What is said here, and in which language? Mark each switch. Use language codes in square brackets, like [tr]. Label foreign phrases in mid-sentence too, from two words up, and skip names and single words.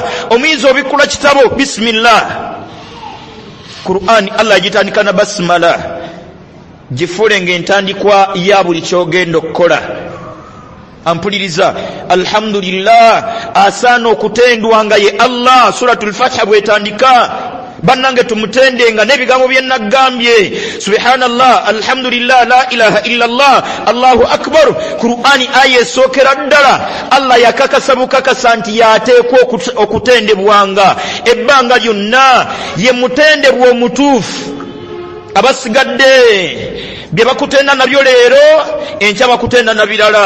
[lg] Omuyinza obikula kitabo bismillah. Qur'ani Allah agitandika na basmala, gifuule ng'entandikwa ya buli kyogenda okukola. Ampuliriza, alhamdulillah asaana okutendwa nga ye Allah. Suratul Fatiha bwetandika bannange tumutendenga n'ebigambo bye nagambye [ar] سبحان الله الحمد لله لا إله إلا الله الله أكبر. [lg] Qur'ani aya esookera ddala Allah yakakasa bukakasa nti yateekwa okutendebwanga ebbanga lyonna, ye mutendebwa omutuufu. Abasigadde bye bakutenda nabyo leero enkya bakutenda na birala.